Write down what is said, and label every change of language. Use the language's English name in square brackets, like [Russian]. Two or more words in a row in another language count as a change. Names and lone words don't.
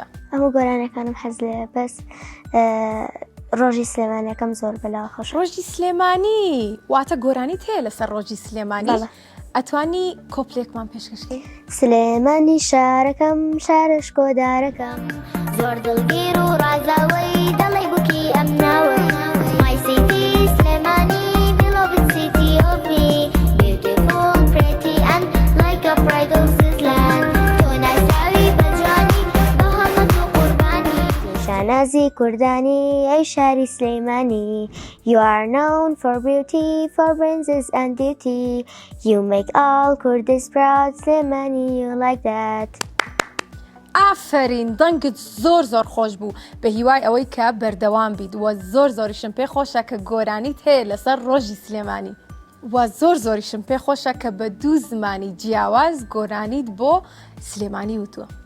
[Central Kurdish] هەموو گۆرانەکانم حەز لێ بەس ڕۆژی سلێمانیەکەم زۆر بەلاوە خۆش. ڕۆژی سلێمانی واتە گۆرانیت هەیە لەسەر ڕۆژی سلێمانی؟ ئەتوانی کۆپلێکمان پێشکەشکەی؟ سلێمانی شارەکەم شارش کۆدارەکەم زۆر دڵگیر و ڕازاوی دەڵێ بووکی ئەم ناوە [English] My city سلێمانی beloved city of me Beautiful, pretty and like a pride of Switzerland [Central Kurdish] تۆ ناساوی بەجوانی بە هەڵەت و قوربانی شانازی کوردانی ئەی شاری سلێمانی [English] You are known for beauty, for brains and beauty You make all Kurdish proud سلێمانی you like that ئافرین دەنگت زۆر خۆش بوو بە هیوای ئەوەی کە بەردەوام بیت وە زۆریشم پێ خۆشە کە گۆرانیت هەیە لەسەر ڕۆژی سلێمانی وە زۆریشم پێ خۆشە کە بە 2 زمانی جیاواز گۆرانیت بۆ سلێمانی وتووە.